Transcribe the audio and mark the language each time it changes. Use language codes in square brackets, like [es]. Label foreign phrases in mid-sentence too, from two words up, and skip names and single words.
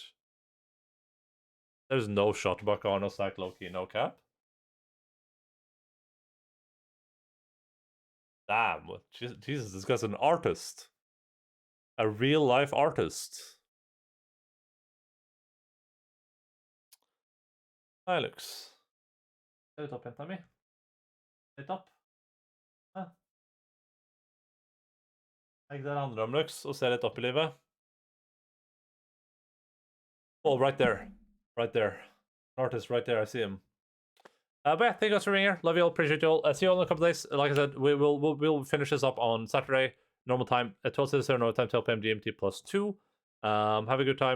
[en] There's no shot buck on us like Loki, no cap. Damn. Jesus, this guy's an artist. A real life artist. Hi, Lux. [no] Se litt opp, jenta mi. Litt opp. Ikke det handler om, Lux, å se litt opp I livet. [en] Oh, right there. Right there. An artist right there, I see him. But yeah, thank you guys for being here. Love you all, appreciate you all. See you all in a couple days. Like I said, we'll finish this up on Saturday. Normal time, at 12:00 normal time, 12 p.m. GMT +2. Have a good time.